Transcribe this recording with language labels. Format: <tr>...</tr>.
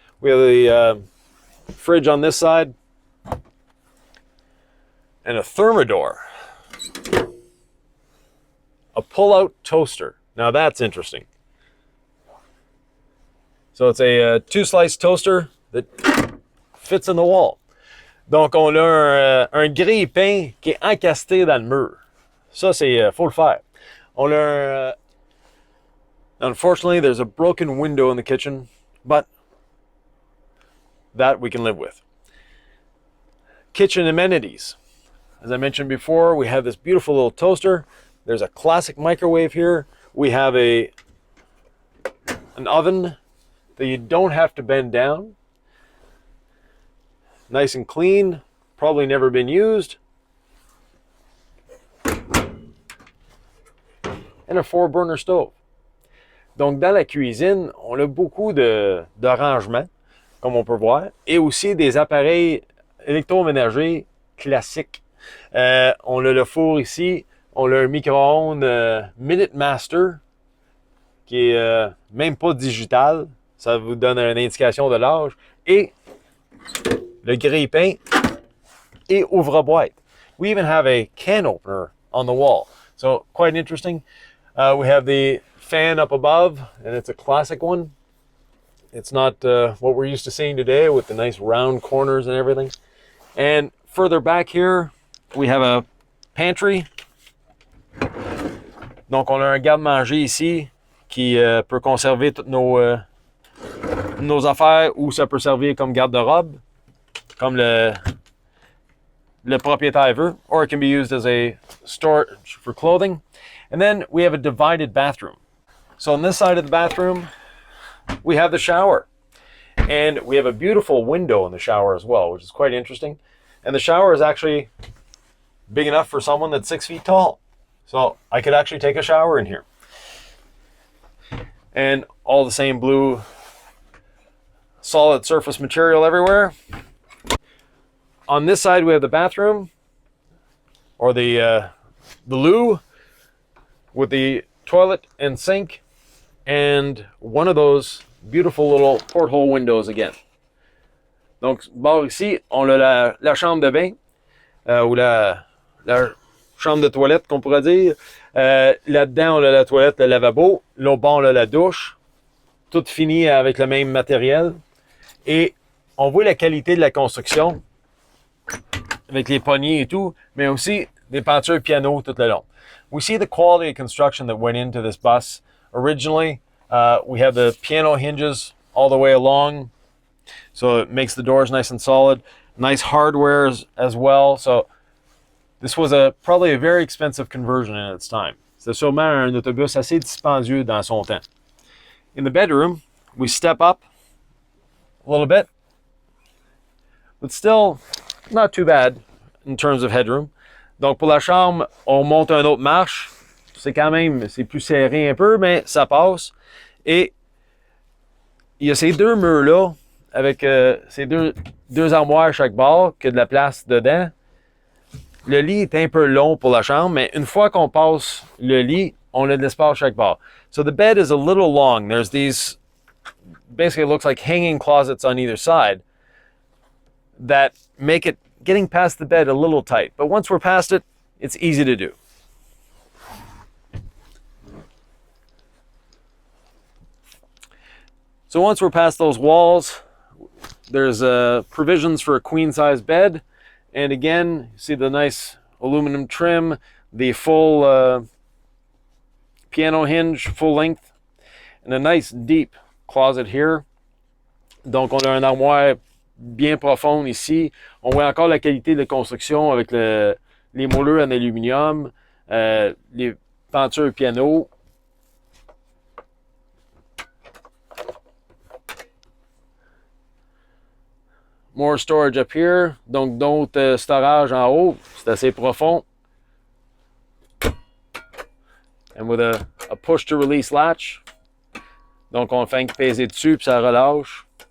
<en>We have the fridge on this side and a thermidor, a pull-out toaster. Now that's interesting. So it's a 2-slice toaster that fits in the wall.</en> <fr>Donc on a un grille-pain qui est encastré dans le mur. Ça c'est faut le faire. On a</fr> <en>unfortunately there's a broken window in the kitchen, but that we can live with. Kitchen amenities. As I mentioned before, we have this beautiful little toaster. There's a classic microwave here. We have an oven that you don't have to bend down. Nice and clean, probably never been used. And a 4-burner stove.</en> <fr>Donc dans la cuisine, on a beaucoup d'arrangements, comme on peut voir, et aussi des appareils électroménagers classiques. On a le four ici, on a un micro-ondes Minute Master, qui est même pas digital, ça vous donne une indication de l'âge, et le grille-pain et ouvre-boîte.</fr> <en>We even have a can opener on the wall, so quite interesting. We have the fan up above, and it's a classic one. It's not what we're used to seeing today with the nice round corners and everything. And further back here, we have a pantry.</en> <fr>Donc on a un garde-manger ici qui peut conserver toutes nos affaires, ou ça peut servir comme garde-robe, comme le propriétaire veut,</fr> <en>or it can be used as a storage for clothing. And then we have a divided bathroom. So on this side of the bathroom, we have the shower. And we have a beautiful window in the shower as well, which is quite interesting. And the shower is actually big enough for someone that's 6 feet tall. So I could actually take a shower in here. And all the same blue solid surface material everywhere. On this side we have the bathroom, or the loo, with the toilet and sink, and one of those beautiful little porthole windows again.</en> <fr>Donc, bon, ici, on a la chambre de bain, ou la chambre de toilette qu'on pourrait dire. Là-dedans, on a la toilette, le lavabo. Là, au bas, on a la douche. Tout fini avec le même matériel. Et on voit la qualité de la construction avec les poignées et tout, mais aussi des peintures piano tout le long.</fr> <en>We see the quality of construction that went into this bus. Originally, we have the piano hinges all the way along, so it makes the doors nice and solid. Nice hardware as well. So this was probably a very expensive conversion in its time.</en> <fr>C'était sûrement un autobus assez dispendieux dans son temps.</fr> <en>In the bedroom, we step up a little bit, but still not too bad in terms of headroom.</en> <fr>Donc pour la chambre, on monte une autre marche. C'est plus serré un peu, mais ça passe. Et il y a ces deux murs-là, avec ces deux armoires à chaque bord, qui a de la place dedans. Le lit est un peu long pour la chambre, mais une fois qu'on passe le lit, on a de l'espace à chaque bord.</fr> <en>So the bed is a little long. There's these, basically it looks like hanging closets on either side that make it, getting past the bed, a little tight. But once we're past it, it's easy to do. So once we're past those walls, there's provisions for a queen-size bed. And again, you see the nice aluminum trim, the full piano hinge, full length, and a nice deep closet here.</en> <fr>Donc, on a un armoire bien profond ici. On voit encore la qualité de construction avec les moulures en aluminium, les peintures piano.</fr> <en>More storage up here.</en> <fr>Donc, d'autres storage en haut. C'est assez profond.</fr> <en>And with a push to release latch.</en> <fr>Donc, on fait peser dessus puis ça relâche.</fr>